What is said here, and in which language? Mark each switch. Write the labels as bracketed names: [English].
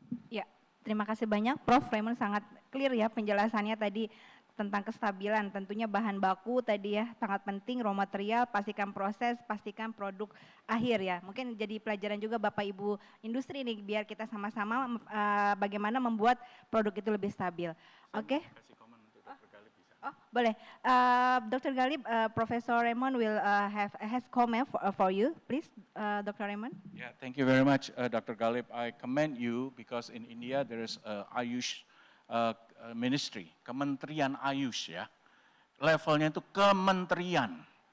[Indonesian] Ya, terima kasih banyak Prof. Raymond, sangat clear ya penjelasannya tadi tentang kestabilan. Tentunya bahan baku tadi ya sangat penting, raw material, pastikan proses, pastikan produk akhir ya. Mungkin jadi pelajaran juga Bapak Ibu industri nih, biar kita sama-sama bagaimana membuat produk itu lebih stabil. Oke? Oh, boleh. Dr. [English] Galib, Professor Raymond will has comment for you, please, Dr. Raymond. Yeah, thank you very much, Dr. Galib. I commend you because in India there is Ayush Ministry, [Indonesian] Kementerian Ayush ya. Levelnya itu kementerian.